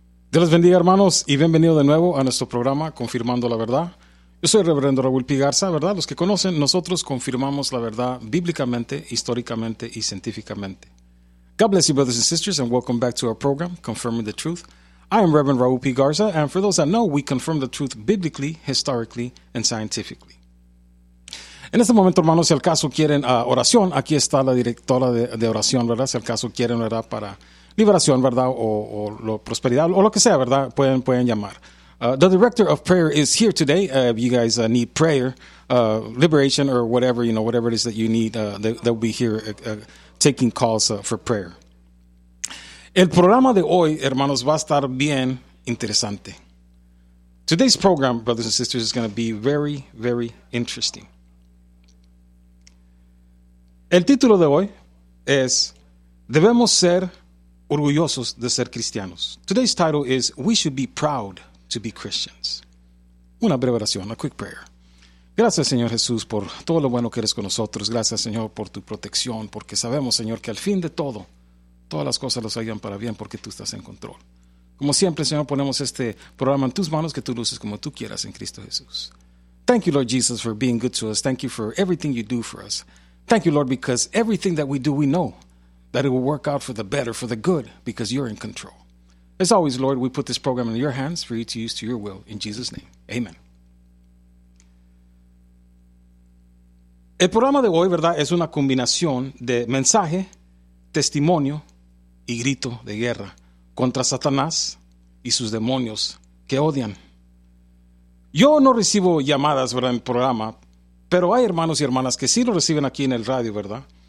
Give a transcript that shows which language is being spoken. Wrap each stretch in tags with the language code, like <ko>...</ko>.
<es>Dios les bendiga, hermanos, y bienvenido de nuevo a nuestro programa Confirmando la Verdad. Yo soy el reverendo Raúl P. Garza, ¿verdad? Los que conocen, nosotros confirmamos la verdad bíblicamente, históricamente y científicamente.</es> <en>God bless you, brothers and sisters, and welcome back to our program, Confirming the Truth. I am Reverend Raúl P. Garza, and for those that know, we confirm the truth biblically, historically, and scientifically.</en> <es>En este momento, hermanos, si al caso quieren oración, aquí está la directora de oración, ¿verdad? Si al caso quieren, ¿verdad? Para liberación, ¿verdad? O lo, prosperidad, o lo que sea, ¿verdad? Pueden llamar.</es> <en>The director of prayer is here today. If you guys need prayer, liberation, or whatever, you know, whatever it is that you need, they'll be here taking calls for prayer.</en> <es>El programa de hoy, hermanos, va a estar bien interesante.</es> <en>Today's program, brothers and sisters, is going to be very, very interesting.</en> <es>El título de hoy es Debemos ser orgullosos de ser cristianos.</es> <en>Today's title is We Should Be Proud to be Christians.</en> <es>Una breve oración,</es> <en>a quick prayer.</en> <es>Gracias, Señor Jesús, por todo lo bueno que eres con nosotros. Gracias, Señor, por tu protección, porque sabemos, Señor, que al fin de todo, todas las cosas nos ayudan para bien, porque tú estás en control. Como siempre, Señor, ponemos este programa en tus manos, que tú luces como tú quieras en Cristo Jesús.</es> <en>Thank you, Lord Jesus, for being good to us. Thank you for everything you do for us. Thank you, Lord, because everything that we do, we know that it will work out for the better, for the good, because you're in control. As always, Lord, we put this program in your hands for you to use to your will. In Jesus' name, amen.</en> <es>El programa de hoy, ¿verdad?, es una combinación de mensaje, testimonio y grito de guerra contra Satanás y sus demonios que odian. Yo no recibo llamadas, ¿verdad?, en el programa, pero hay hermanos y hermanas que sí lo reciben aquí en el radio, ¿verdad?</es>